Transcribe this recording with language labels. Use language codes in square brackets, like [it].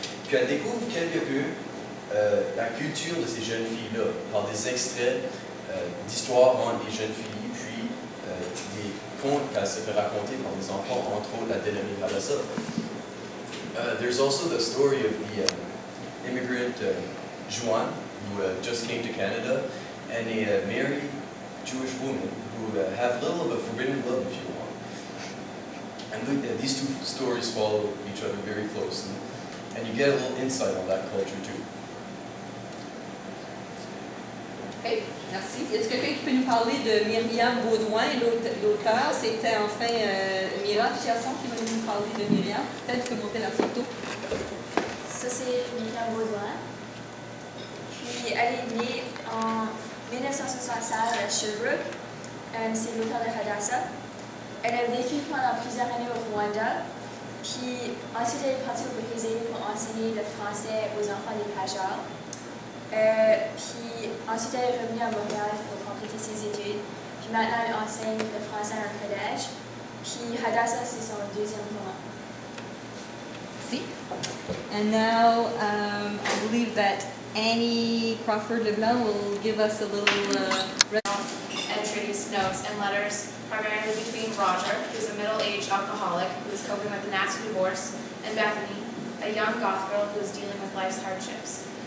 [fr] Puis elle découvre quelque peu la culture de ces jeunes filles-là, par des extraits d'histoires entre les jeunes filles, puis des contes qu'elle se fait raconter par des enfants, entre autres la Délamie Hadassa. [en] There's also the story of the immigrant Juan, who just came to Canada, and a married Jewish woman who have a little of a forbidden love, if you want. And these two stories follow each other very closely, and you get a little insight on that culture too. [fr] Okay, merci. Est-ce que quelqu'un qui peut nous parler de Myriam Baudouin, l'auteur? C'était enfin Mira Chiasson qui va nous parler de Myriam. Peut-être que monter la photo. Ça, c'est Myriam Baudouin. Puis, elle est née en 1976 à Sherbrooke. C'est l'auteur de Hadassa. Elle a vécu pendant plusieurs années au Rwanda. Puis, ensuite, elle est partie au Brésil pour enseigner le français aux enfants des Pajars. Puis ensuite elle est revenue à Montréal pour compléter ses études. Puis maintenant elle enseigne le français à un collège. Puis Hadassa c'est son deuxième roman. [en] See? And now I believe that Annie Crawford Leblanc will give us a little entries, notes, and letters, primarily between Roger, who's a middle-aged alcoholic who is coping with a nasty divorce, and Bethany, a young goth girl who is dealing with life's hardships.